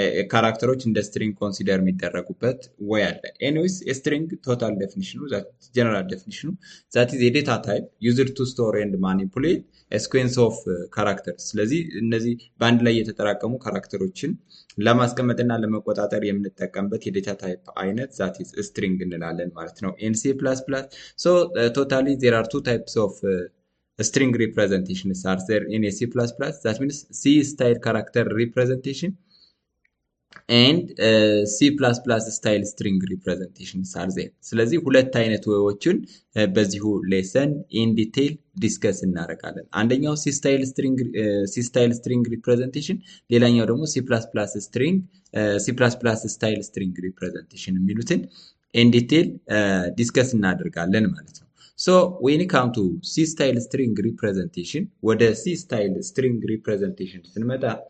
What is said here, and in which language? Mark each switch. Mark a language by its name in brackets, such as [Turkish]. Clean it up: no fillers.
[Amharic] ካራክተሮች እንደ string consider የሚደረጉበት way አለ። [English] anyways a string total definition, that general definition, that is a data type used to store and manipulate a sequence of characters. [Amharic] ስለዚህ እነዚህ በአንድ ላይ የተጠራቀሙ ካራክተሮችን ለማስቀመጥና ለመቆጣጠር የምንጠቀምበት የዴታ ታይፕ አይነት [English] that is string [Amharic] እንላለን ማለት ነው [English] in C++. So totally there are two types of string representations are there in C++, that means C style character representation and C++ style string representations are there. [Amharic] ስለዚህ ሁለት አይነት ወይዎችን በዚሁ ሌሰን in detail ዲስከስ እናደርጋለን። አንደኛው C style string representation፣ ሌላኛው ደግሞ C++ style string representation የሚሉትን in detail ዲስከስ እናደርጋለን ማለት ነው። [English] So when it comes to C style string representation፣ [Amharic] ወደ C style string representation ስንመጣ